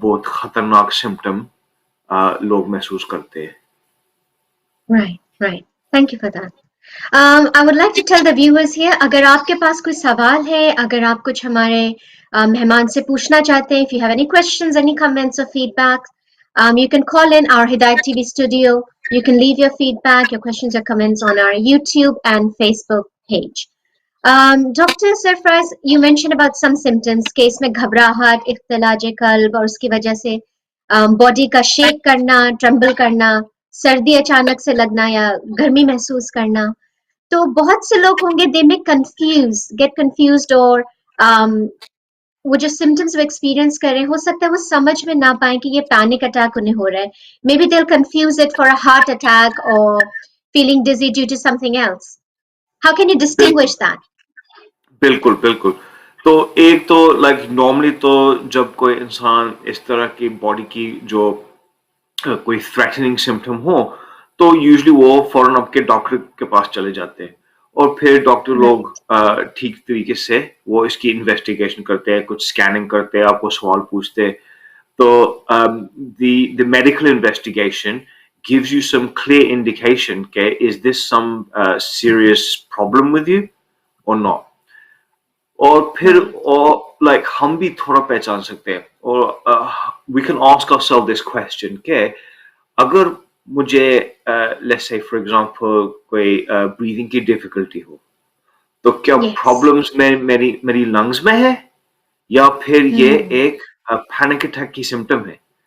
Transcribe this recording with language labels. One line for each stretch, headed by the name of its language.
Hindi: बहुत खतरनाक सिम्टम लोग महसूस करते हैं।
English: right thank you for that I would like to tell the viewers here,
Hindi: अगर आपके पास कोई सवाल है, अगर आप कुछ हमारे मेहमान से पूछना चाहते हैं,
English: if you have any questions, any comments or feedback, you can call in our Hidayat TV studio. You can leave your feedback, your questions or comments on our YouTube and Facebook page. Dr.
Hindi: Sarfraz,
English: you mentioned about some symptoms
Hindi: कि इसमें घबराहट, इख्तिलाज कल्ब और उसकी वजह से body का shake करना, tremble करना, सर्दी अचानक से लगना या गर्मी महसूस करना। तो बहुत से लोग होंगे
English: they may get confused
Hindi: और वो जो सिम्टम्स वो एक्सपीरियंस कर रहे हैं, हो सकता है वो समझ में ना पाए कि ये पैनिक अटैक उन्हें हो रहा है।
English: Maybe they confuse it for a heart attack और feeling dizzy due to something else. How can you
Hindi: बिल्कुल
English: Distinguish that?
Hindi: बिल्कुल बिल्कुल। तो एक तो लाइक नॉर्मली तो जब कोई इंसान इस तरह की बॉडी की जो कोई थ्रेटनिंग सिम्टम हो, तो यूजुअली वो फौरन आपके डॉक्टर के पास चले जाते हैं, और फिर डॉक्टर लोग
English: right
Hindi: ठीक तरीके से वो इसकी इन्वेस्टिगेशन करते हैं, कुछ स्कैनिंग करते हैं, आपको सवाल पूछते हैं।
English: तो the medical investigation gives you some clear indication, okay, is this some serious problem with you or not?
Hindi: और फिर
English: right
Hindi: और लाइक हम भी थोड़ा पहचान सकते हैं, और
English: we can ask ourselves this question
Hindi: के अगर मुझे
English: let's say for example
Hindi: कोई ब्रीदिंग की डिफिकल्टी हो, तो क्या
English: yes
Hindi: प्रॉब्लम्स में मेरी मेरी लंग्स में है, या फिर ये एक पैनिक अटैक की सिम्टम है।